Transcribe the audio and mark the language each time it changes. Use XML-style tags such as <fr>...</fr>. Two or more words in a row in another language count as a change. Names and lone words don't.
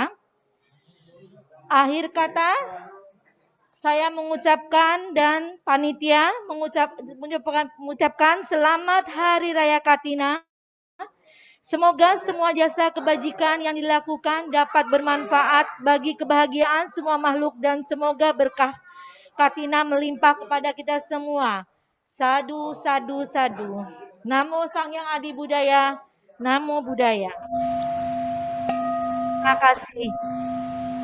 <id>Akhir kata, saya mengucapkan dan panitia mengucapkan selamat Hari Raya Katina. Semoga semua jasa kebajikan yang dilakukan dapat bermanfaat bagi kebahagiaan semua makhluk dan semoga berkah Katina melimpah kepada kita semua.</id> <pi>Sadu, sadu, sadu. Namo Sang Hyang Adi Budaya. Namo Buddhaya.</pi> <id>Terima kasih.</id>